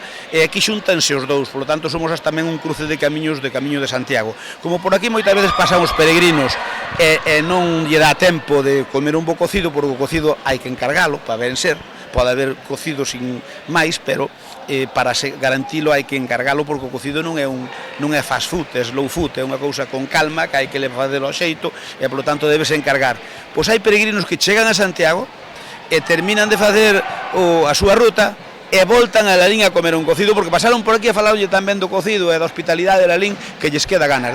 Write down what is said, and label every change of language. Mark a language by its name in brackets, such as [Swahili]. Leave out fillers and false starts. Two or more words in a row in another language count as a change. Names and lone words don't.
[Galician] E aquí xuntanse os dous, [Spanish] por lo tanto [Galician] somos tamén un cruce de camiño de Santiago. Como por aquí moitas veces pasan os peregrinos e non lle dá tempo de comer un bo cocido, porque o cocido hai que encargalo para ben ser, pode haber cocido sin máis, pero para garantilo hai que encargalo, porque o cocido non é [English] fast food, [Galician] é [English] slow food, [Galician] é unha cousa con calma que hai que facelo ao xeito e polo tanto debes encargar. Pois hai peregrinos que chegan a Santiago e terminan de facer a súa ruta e voltan a Lalín a comer un cocido, porque pasaron por aquí a falarlle tamén do cocido e da hospitalidade de Lalín, que lles queda ganas.